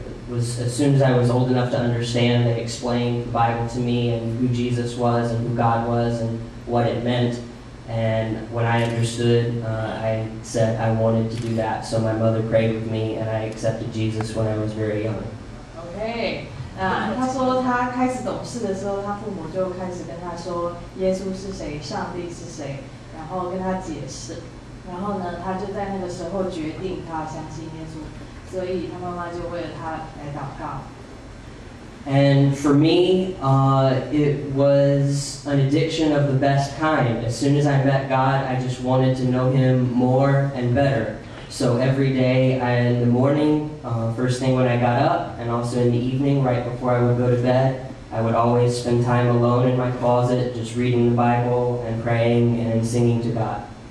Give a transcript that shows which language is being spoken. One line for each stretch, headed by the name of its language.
English: As soon as I was old enough to understand, they explained the Bible to me and who Jesus was and who God was and what it meant. And when I understood, I said I wanted to do that. So my mother prayed with me, and I accepted Jesus when I was very young.
Chinese: OK， 他说他开始懂事的时候，他父母就开始跟他说耶稣是谁，上帝是谁，然后跟他解释。然后呢，他就在那个时候决定他相信耶稣，所以他妈妈就为了他来祷告。
English: And for me, it was an addiction of the best kind. As soon as I met God, I just wanted to know Him more and better. So every day, in the morning, first thing when I got up, and also in the evening, right before I would go to bed, I would always spend time alone in my closet, just reading the Bible and praying and singing to God.